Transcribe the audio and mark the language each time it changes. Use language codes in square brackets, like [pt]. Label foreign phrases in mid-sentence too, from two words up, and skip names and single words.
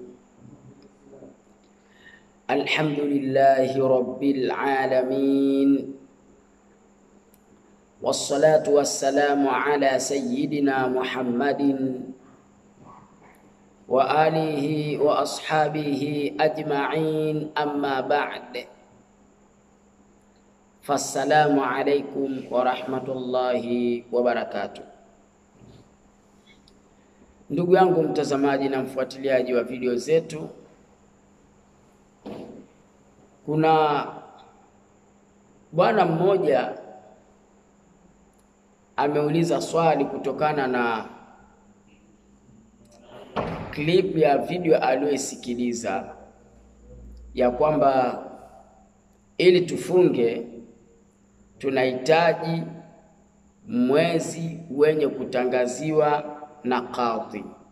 [ar] الحمد لله رب العالمين، والصلاة والسلام على سيدنا محمد وآله وأصحابه أجمعين، أما بعد، فالسلام عليكم ورحمة الله وبركاته. [sw] Ndugu yangu mtazamaji na mfuatiliaji wa video zetu, kuna bwana mmoja ameuliza swali kutokana na clip ya video aliyosikiliza ya kwamba ili tufunge tunahitaji mwezi wenye kutangaziwa na kadhi.